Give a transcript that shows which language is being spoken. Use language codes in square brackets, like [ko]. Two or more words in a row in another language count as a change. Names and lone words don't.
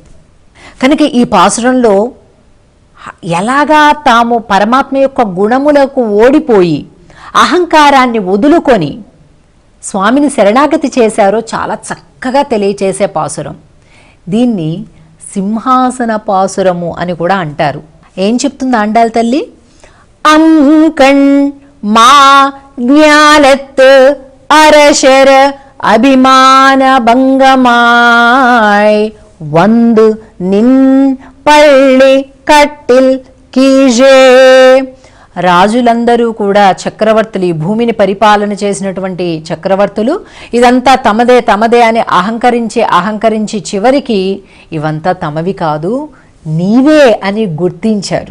[te] కనుక ఈ పాసురంలో ఎలాగా తాము పరమాత్మ యొక్క గుణములకు ఓడిపోయి అహంకారాన్ని వదులుకొని స్వామిని శరణాగతి చేశారో చాలా చక్కగా తెలియచేసే పాసురం. దీన్ని సింహాసన పాసురము అని కూడా అంటారు. ఏం చెప్తుంది ఆండాళ్ తల్లి? [ta] அங்கண் மா ஞாலத் அரசர் அபிமான பங்கமாய் வந்து நின் பள்ளி கட்டில் கீழே. [te] రాజులందరూ కూడా చక్రవర్తులు, ఈ భూమిని పరిపాలన చేసినటువంటి చక్రవర్తులు ఇదంతా తమదే తమదే అని అహంకరించి చివరికి ఇవంతా తమవి కాదు, నీవే అని గుర్తించారు.